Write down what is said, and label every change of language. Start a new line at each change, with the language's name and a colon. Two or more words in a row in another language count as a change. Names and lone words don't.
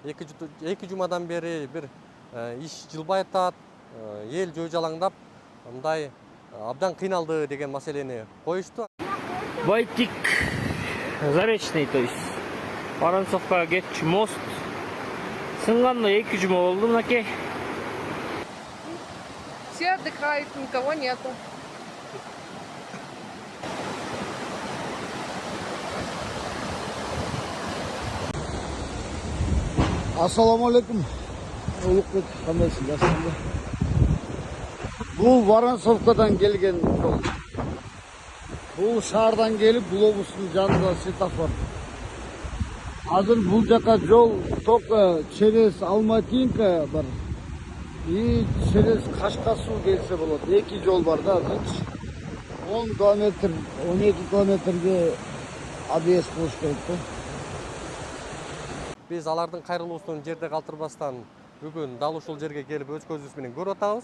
Kyrgyz: 2 жумадан бери бир иш жылбай атат, эл жөө жалаңдап, мындай абдан кыйналды деген маселени коюшту. Байтик Заречный,
Russian: то есть
Kyrgyz: Воронцовка кетчү мост. Сынганда 2 жума болду мынакей.
Russian: Все отдыхают, никого нету.
Arabic: السلام عليكم.
Kyrgyz: Улукбек, кандайсың, жакшысыңбы? Бул Воронцовкадан келген жол. Бул шаардан келип, глобустун жанында светофор. Азыр бул жака жол
Russian: только через
Kyrgyz: Алматинка бар.
Russian: И через
Kyrgyz: Кашкасуу келсе болот. 2 жол бар да, 10 километр, 12 километрге объезд кылыш керек да. Биз алардын кайрылуусун жерде калтырбастан бүгүн дал ушул жерге келип өз көзүбүз менен көрүп атабыз.